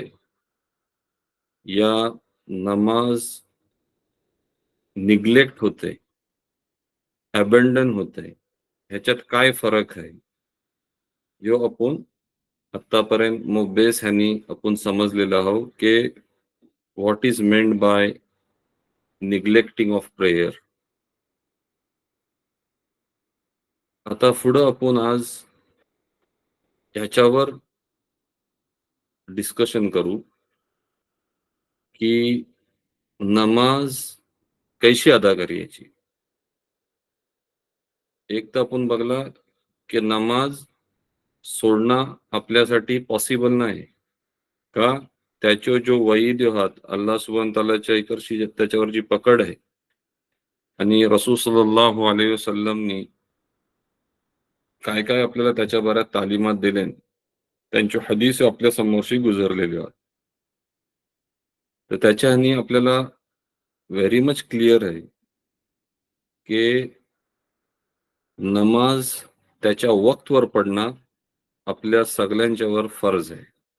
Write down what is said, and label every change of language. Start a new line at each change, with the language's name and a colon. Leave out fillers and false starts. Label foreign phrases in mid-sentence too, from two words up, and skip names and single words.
Marathi: या नमाज निग्लेक्ट होते, अबंडन होते, ह्याच्यात काय फरक आहे यो आपण आतापर्यंत मग बेस ह्यानी आपण समजलेला आहोत की
English: what is meant by neglecting of prayer.
Marathi: आता पुढे आपण आज ह्याच्यावर डिस्कशन करू की नमाज कैशी अदा करायची. एक तर आपण बघला की नमाज सोडणं आपल्यासाठी पॉसिबल नाही का त्याचे जो वईद आहात
Arabic: الله سبحانه وتعالى
Marathi: इकडची त्याच्यावर जी पकड आहे आणि
Arabic: رسول صلى الله عليه وسلم
Marathi: काय काय आपल्याला त्याच्या बाऱ्यात तालीमात दिले त्यांची हदीस आपल्या समोरशी गुजरलेली आहेत. तर त्याच्यानी आपल्याला
English: very much clear
Marathi: आहे की नमाज त्याच्या वक्तवर पडणं आपल्या सगळ्यांच्यावर फर्ज आहे.